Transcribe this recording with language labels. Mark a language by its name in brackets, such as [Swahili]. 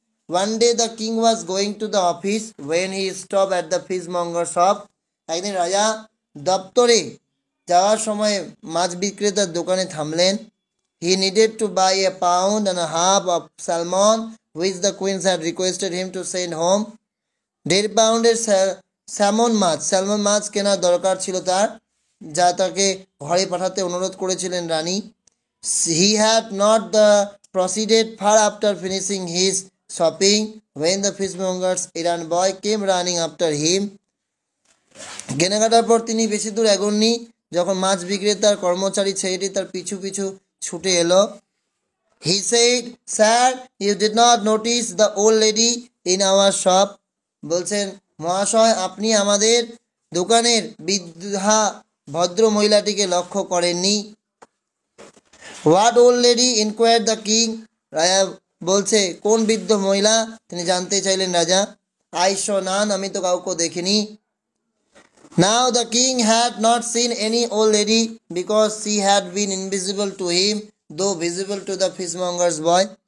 [English] one day the king was going to the office when he stop at the fishmonger shop, [Bangla] একদিন রাজা দপ্তরে যাওয়ার সময় মাছ বিক্রেতার দোকানে থামলেন। [English] He needed to buy a pound and a half of salmon which the queen's had requested him to send home. [Bangla] 1.5 পাউন্ডের salmon মাছ কেনার দরকার ছিল তার, যা তাকে ঘরে পাঠাতে অনুরোধ করেছিলেন রানী। [English] He had not proceeded far after finishing his shopping when the fishmonger's errand boy came running after him. [Bangla] কেনাকাটার পর তিনি বেশি দূর এগোননি যখন মাছ বিক্রেতার কর্মচারী ছেলেটি তার পিছু পিছু ছুটে এলো। [English] He said, "Sir, you did not notice the old lady in our shop." [Bangla] বলছেন, মহাশয়, আপনি আমাদের দোকানের বৃদ্ধা ভদ্র মহিলাটিকে লক্ষ্য করেননি। [English] what old lady inquired the king, [Bangla] রাজা বলছে, কোন বৃদ্ধ মহিলা, তিনি জানতে চাইলেন রাজা। [English] I saw none, [Bangla] আমি তো কাউকে দেখিনি। [English] Now the king had not seen any old lady because she had been invisible to him though visible to the fishmonger's boy.